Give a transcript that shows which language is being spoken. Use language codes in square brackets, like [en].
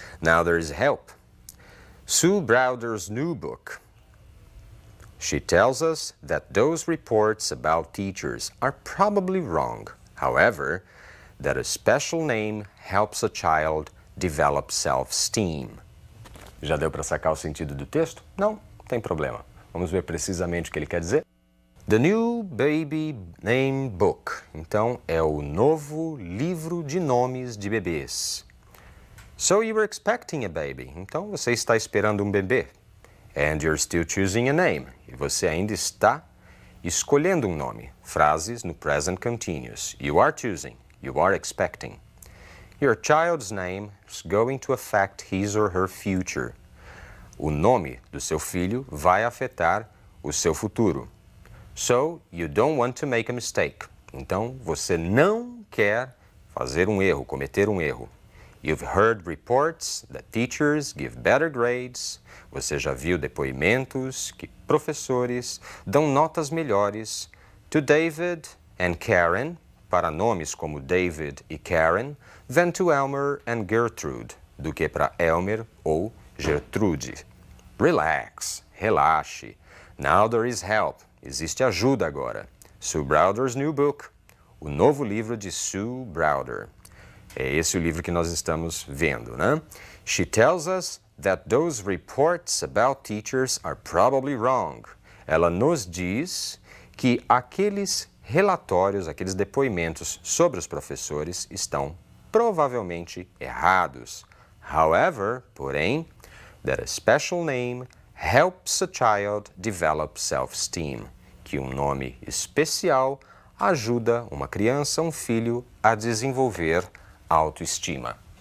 [en] Now there is help. Sue Browder's new book. She tells us that those reports about teachers are probably wrong. However, that a special name helps a child develop self-esteem. [pt] Já deu para sacar o sentido do texto? Não, tem problema. Vamos ver precisamente o que ele quer dizer? The New Baby Name Book. Então, é o novo livro de nomes de bebês. [en] So you were expecting a baby. [pt] Então, você está esperando um bebê. [en] And you're still choosing a name. [pt] E você ainda está escolhendo um nome. Frases no present continuous. [en] You are choosing. You are expecting. Your child's name is going to affect his or her future. [pt] O nome do seu filho vai afetar o seu futuro. [en] So, you don't want to make a mistake. [pt] Então, você não quer fazer um erro, cometer um erro. [en] You've heard reports that teachers give better grades. [pt] Você já viu depoimentos que professores dão notas melhores [en] to David and Karen, [pt] para nomes como David e Karen, [en] than to Elmer and Gertrude, [pt] do que para Elmer ou Gertrude. [en] Relax, relaxe. Now there is help. [pt] Existe ajuda agora. Sue Browder's New Book. O novo livro de Sue Browder. É esse o livro que nós estamos vendo, né? [en] She tells us that those reports about teachers are probably wrong. [pt] Ela nos diz que aqueles relatórios, aqueles depoimentos sobre os professores estão provavelmente errados. However, porém, [en] that a special name helps a child develop self-esteem, [pt] que um nome especial ajuda uma criança, um filho, a desenvolver autoestima.